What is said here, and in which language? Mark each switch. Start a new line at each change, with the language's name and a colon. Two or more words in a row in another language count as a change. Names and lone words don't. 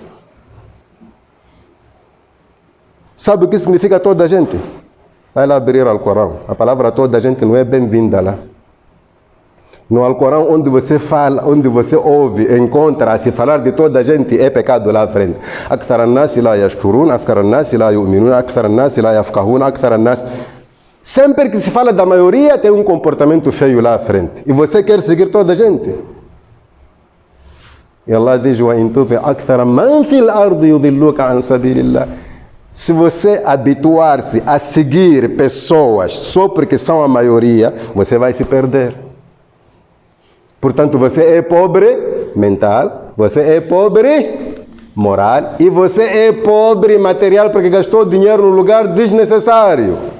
Portuguese: Sabe o que significa toda a gente? Vai lá abrir o Alcorão. A palavra toda a gente não é bem-vinda lá. No Alcorão, onde você fala, onde você ouve, encontra, se falar de toda a gente, é pecado lá à frente.
Arabic: أكثر الناس لا يشكرون أكثر الناس لا يؤمنون أكثر الناس لا يفقهون أكثر الناس...
Portuguese: Sempre que se fala da maioria, tem um comportamento feio lá à frente. E você quer seguir toda a gente. E Allah diz,
Arabic: وإن تطع أكثر من في الأرض يضلوك عن سبيل الله.
Portuguese: Se você habituar-se a seguir pessoas só porque são a maioria, você vai se perder. Portanto, você é pobre mental, você é pobre moral e você é pobre material porque gastou dinheiro no lugar desnecessário.